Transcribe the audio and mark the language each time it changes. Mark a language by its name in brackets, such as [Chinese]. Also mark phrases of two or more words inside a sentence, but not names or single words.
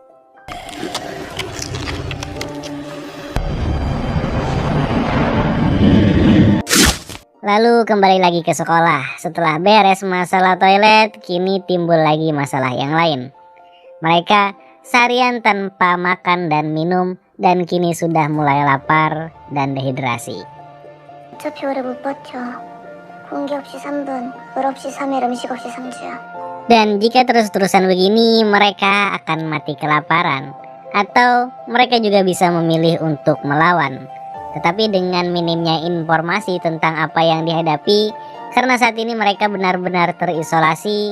[Indonesian] Lalu kembali lagi ke sekolah. Setelah beres masalah toilet, kini timbul lagi masalah yang lain. Mereka seharian tanpa makan dan minum, dan kini sudah mulai lapar dan dehidrasi. [Korean] 어차피 오래 못 버텨. 공기 없이 3분, 물 없이 3일, 음식 없이 3주야. [Indonesian] Dan jika terus-terusan begini, mereka akan mati kelaparan. Atau mereka juga bisa memilih untuk melawan. Tetapi dengan minimnya informasi tentang apa yang dihadapi, karena saat ini mereka benar-benar terisolasi.